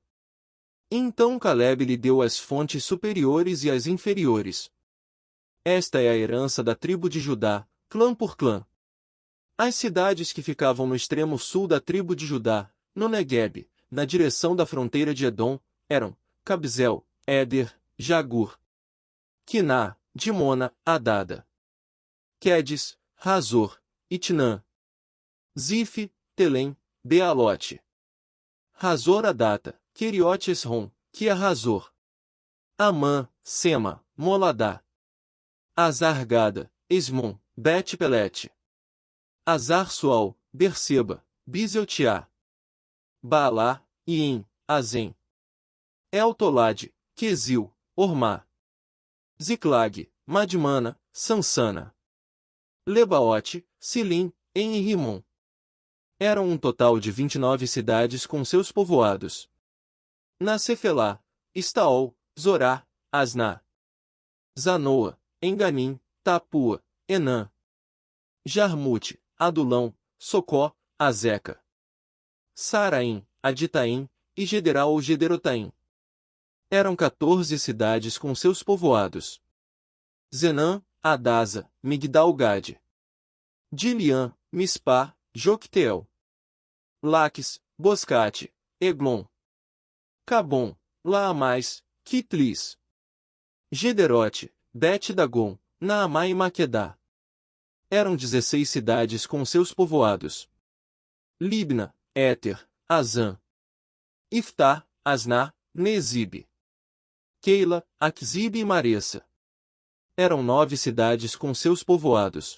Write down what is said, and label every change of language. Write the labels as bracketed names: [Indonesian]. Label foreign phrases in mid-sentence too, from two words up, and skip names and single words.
[Portuguese] Então Calebe lhe deu as fontes superiores e as inferiores. Esta é a herança da tribo de Judá, clã por clã. As cidades que ficavam no extremo sul da tribo de Judá, no Neguebe, na direção da fronteira de Edom, eram Cabzel, Éder, Jagur, Quiná, Dimona, Adada, Quedes, Razor, Itnã, Zif, Telém, Bealote, Razor Adata, Queriote Esrom, que é Razor, Amã, Sema, Moladá, Azar-Gada, Esmon, Bet-Pelete, Azar-Sual, Berseba, Bizeltiá, Baalá, Iim, Azem, Eltolade, Quesil, Ormá, Ziclag, Madmana, Sansana, Lebaote, Silim, En e Rimon. Eram um total de 29 cidades com seus povoados. Na Cefelá, Estaol, Zorá, Asná, Zanoa, Enganim, Tapua, Enã, Jarmute, Adulão, Socó, Azeca, Saraim, Aditaim, e Gederal ou Gederotaim. Eram 14 cidades com seus povoados. Zenã, Adasa, Migdal-Gade, Diliã, Mispá, Jocteel, Laques, Boscate, Eglon, Cabom, Laamais, Quitlis, Gederote, Bet-Dagon, Naamá e Maquedá. Eram 16 cidades com seus povoados. Libna, Éter, Azã, Iftá, Asná, Nezibe, Keila, Aquzibe e Maressa. Eram 9 cidades com seus povoados.